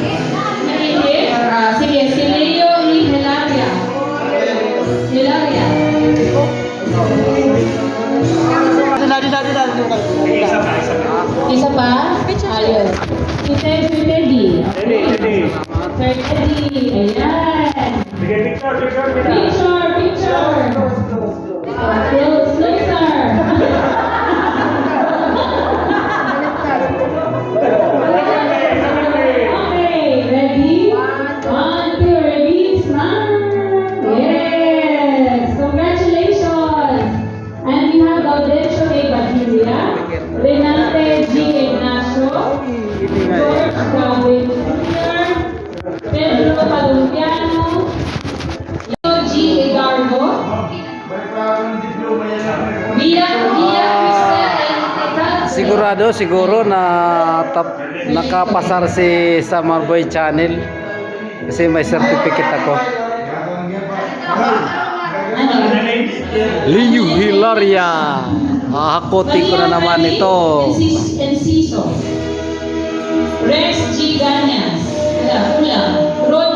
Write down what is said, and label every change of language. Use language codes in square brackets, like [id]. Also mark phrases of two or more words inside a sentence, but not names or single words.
[tl] sige, si Leo E. Hilaria. Isa pa, isa pa. Isa pa? Ayun. Si Teddy. Hindi. Sir Teddy. Ayan. Sige, picture. [en] Picture. Closer. Okay, ready? 1, 2, ready? Smile. Yes. Congratulations. And we have Gaudencio A. Batilia, Renate G. Ignacio, George Gavin Jr., Pedro Palumpiano, Leo G. Egardo, Via [tl] Siguro na nakapasar si Summer Boy Channel kasi may certificate ako. Liu Hilaria. Hahakotin ko na naman ito. Enciso, Rex G. Ganyas, Rodney